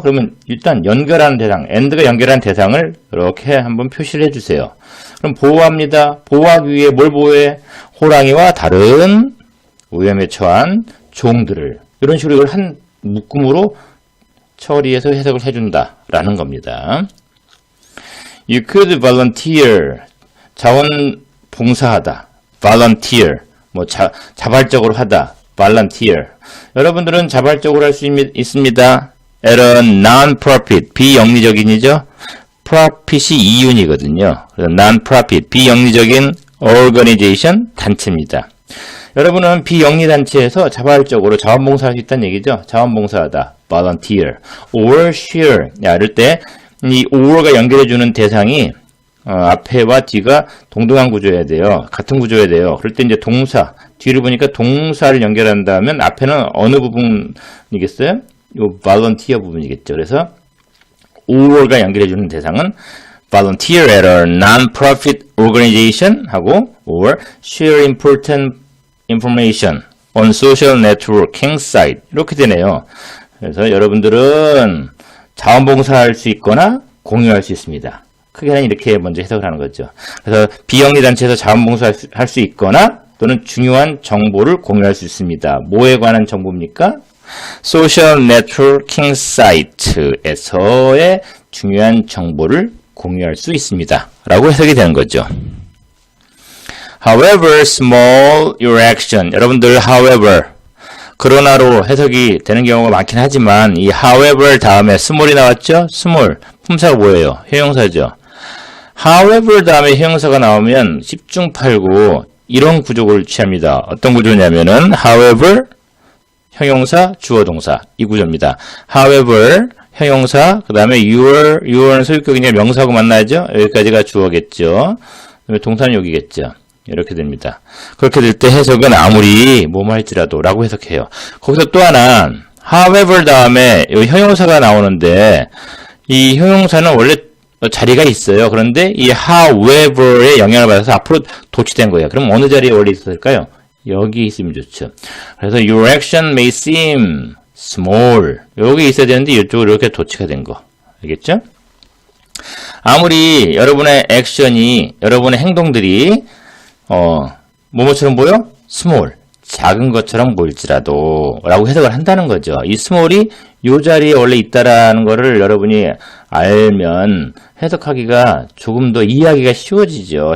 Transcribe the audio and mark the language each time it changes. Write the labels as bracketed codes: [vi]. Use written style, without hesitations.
[ko] 그러면 일단 연결하는 대상, and가 연결하는 대상을 이렇게 한번 표시를 해주세요. 그럼 보호합니다. 보호하기 위해 뭘 보호해? 호랑이와 다른 위험에 처한 종들을. 이런 식으로 이걸 한 묶음으로 처리해서 해석을 해준다라는 겁니다. [en] You could volunteer. [ko] 자원봉사하다. volunteer, 뭐 자발적으로 하다, volunteer. 여러분들은 자발적으로 할 수 있습니다. [en] at a non-profit, [ko] 비영리적인이죠. profit이 이윤이거든요. 그래서 non-profit, 비영리적인 organization, 단체입니다. 여러분은 비영리 단체에서 자발적으로 자원봉사할 수 있다는 얘기죠. 자원봉사하다, [en] volunteer, or share. [ko] 야, 이럴 때 이 or가 연결해주는 대상이 앞에와 뒤가 동등한 구조여야 돼요. 같은 구조여야 돼요. 그럴 때 이제 동사, 뒤를 보니까 동사를 연결한다면 앞에는 어느 부분이겠어요? 요 volunteer 부분이겠죠. 그래서 or가 연결해주는 대상은 [en] volunteer at a non-profit organization 하고 or share important information on social networking site [ko] 이렇게 되네요. 그래서 여러분들은 자원봉사할 수 있거나 공유할 수 있습니다. 크게는 이렇게 먼저 해석을 하는 거죠. 그래서 비영리 단체에서 자원봉사할 수 있거나 또는 중요한 정보를 공유할 수 있습니다. 뭐에 관한 정보입니까? 소셜 네트워킹 사이트에서의 중요한 정보를 공유할 수 있습니다. 라고 해석이 되는 거죠. [en] However, small interaction. [ko] 여러분들 however, 그러나로 해석이 되는 경우가 많긴 하지만 이 however 다음에 small이 나왔죠? small. 품사가 뭐예요? 형용사죠. however 다음에 형용사가 나오면 10중 8구 이런 구조를 취합니다. 어떤 구조냐면은 however 형용사 주어 동사 이 구조입니다. however 형용사 그 다음에 your는 소유격이냐 명사하고 만나죠. 여기까지가 주어겠죠. 그다음에 동사는 여기겠죠. 이렇게 됩니다. 그렇게 될 때 해석은 아무리 뭐뭐 할지라도 라고 해석해요. 거기서 또 하나 however 다음에 여기 형용사가 나오는데 이 형용사는 원래 자리가 있어요. 그런데 이 however의 영향을 받아서 앞으로 도치된 거예요. 그럼 어느 자리에 원래 있었을까요? 여기 있으면 좋죠. 그래서 [en] your action may seem small. [ko] 여기 있어야 되는데 이쪽으로 이렇게 도치가 된 거. 알겠죠? 아무리 여러분의 액션이, 여러분의 행동들이 뭐뭐처럼 보여? [en] small. [ko] 작은 것처럼 보일지라도 라고 해석을 한다는 거죠. 이 small이 이 자리에 원래 있다라는 거를 여러분이 알면 해석하기가 조금 더 이해하기가 쉬워지죠.